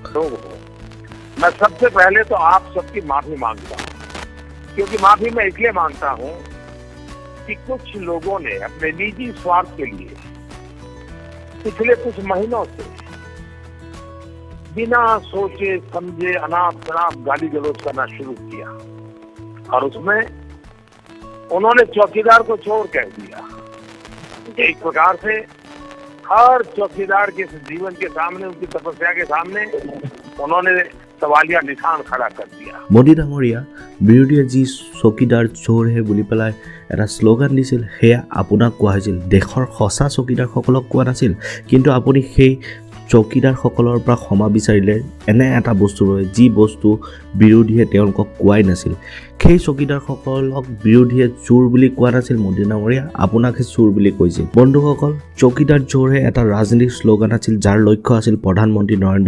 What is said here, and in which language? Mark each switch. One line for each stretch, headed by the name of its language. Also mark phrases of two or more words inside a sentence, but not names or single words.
Hindi: मैं सबसे पहले तो आप सबकी माफी मांगता हूं क्योंकि माफी मैं इसलिए मांगता हूं कि कुछ लोगों ने अपने निजी स्वार्थ के लिए पिछले कुछ महीनों से बिना सोचे समझे अनाप शनाप गाली गलौज करना शुरू किया और उसमें उन्होंने चौकीदार को चोर कह दिया एक प्रकार से हर चौकीदार के जीवन के सामने उनकी तपस्या के सामने उन्होंने सवालिया निशान खड़ा कर दिया
Assamese: मोदी डांगरिया বিৰোধীয়ে যি চকীদাৰ চোৰ হে বুলি পেলাই এটা শ্লোগান দিছিল হেয়া আপোনাক কোৱা হৈছিল দেশৰ সঁচা চকীদাৰসকলক কোৱা নাছিল কিন্তু আপুনি সেই চকীদাৰসকলৰ পৰা ক্ষমা বিচাৰিলে এনে এটা বস্তু ৰয় যি বস্তু বিৰোধীয়ে তেওঁলোকক কোৱাই নাছিল সেই চকীদাৰসকলক বিৰোধীয়ে চোৰ বুলি কোৱা নাছিল মোদী ডাঙৰীয়া আপোনাকহে চোৰ বুলি কৈছিল বন্ধুসকল চকীদাৰ চোৰহে এটা ৰাজনৈতিক শ্লোগান আছিল যাৰ লক্ষ্য আছিল প্ৰধানমন্ত্ৰী নৰেন্দ্ৰ